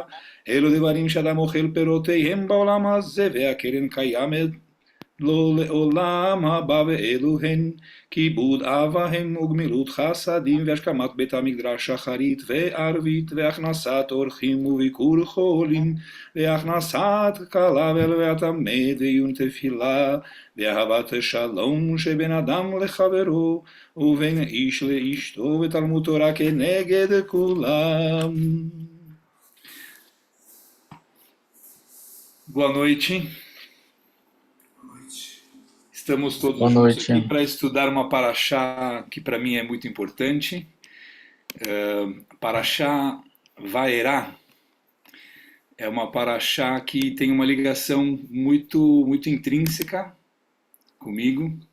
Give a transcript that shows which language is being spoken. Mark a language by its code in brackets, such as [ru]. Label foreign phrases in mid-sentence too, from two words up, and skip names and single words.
[he] אלו דברים שאדם אוכל פירותיהם בעולם הזה, והקרן קיימת לו לעולם הבא, ואלו הן כיבוד אב ואם וגמילות חסדים והשכמת בית המקדש שחרית וערבית והכנסת אורחים וביקור חולים והכנסת כלה והטמא ועיון תפילה ואהבת שלום שבין אדם לחברו ובין איש לאשתו ותלמוד תורה כנגד כולם. [pt] Boa noite. Estamos Boa todos juntos noite. aqui para estudar uma paraxá que para mim é muito importante. Paraxá Vaerá é uma paraxá que tem uma ligação muito intrínseca comigo.